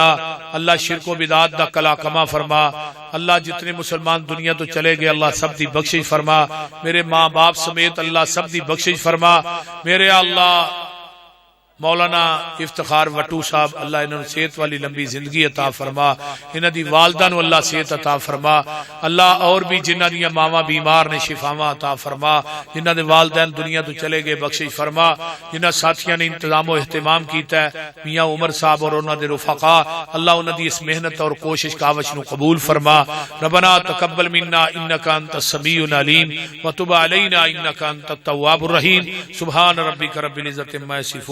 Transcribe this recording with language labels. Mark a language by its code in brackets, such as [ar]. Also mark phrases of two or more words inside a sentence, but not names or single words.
[pa] اللہ شرک و بدعات دا کلا کما فرما. اللہ جتنے مسلمان دنیا تو چلے گئے اللہ سب دی بخشش فرما. میرے ماں باپ سمیت اللہ سب دی بخشش فرما. میرے اللہ مولانا افتخار وٹو صاحب اللہ انہوں نے صحت والی لمبی زندگی عطا فرما. انہاں دی والدہ نو اللہ صحت عطا فرما. اللہ اور بھی جنہاں دیاں ماواں بیمار نے شفاواں عطا فرما. جنہاں دے والدین دنیا تو چلے گئے بخشش فرما. جنہاں ساتھیاں نے انتظام و اہتمام کیتا ہے میاں عمر صاحب اور انہاں دے رفقا اللہ انہاں دی اس محنت اور کوشش کاوش نو قبول فرما. [ar] ربنا تقبل منا انک انت السمیع العلیم وتب علینا انک انت التواب الرحیم. سبحان ربک رب العزت عما یصفون.